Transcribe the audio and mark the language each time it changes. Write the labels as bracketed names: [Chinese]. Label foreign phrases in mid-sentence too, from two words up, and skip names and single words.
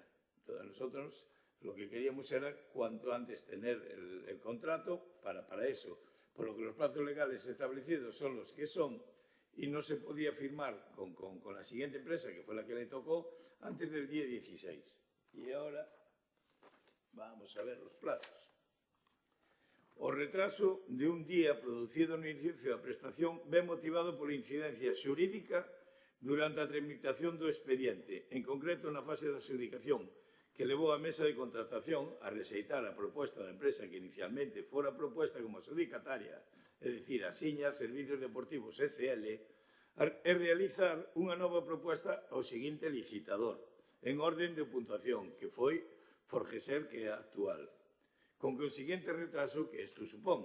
[Spanish] Entonces nosotros lo que queríamos era cuanto antes tener el contrato para eso, por lo que los plazos legales establecidos son los que son y no se podía firmar con la siguiente empresa, que fue la que le tocó, antes del día 16. Y ahora vamos a ver los plazos. [Galician] O retraso de un día producido no inicio da prestación ben motivado pola incidencia xurídica durante a tramitación do expediente, en concreto na fase da adjudicación, que levou a mesa de contratación a rexeitar a proposta da empresa que inicialmente fora proposta como adjudicataria, é dicir, a Siña Servicios Deportivos SL, e realizar unha nova proposta ao seguinte licitador, en orden de puntuación, que foi Forgeser, que é a actual, con consiguiente retraso que isto supón.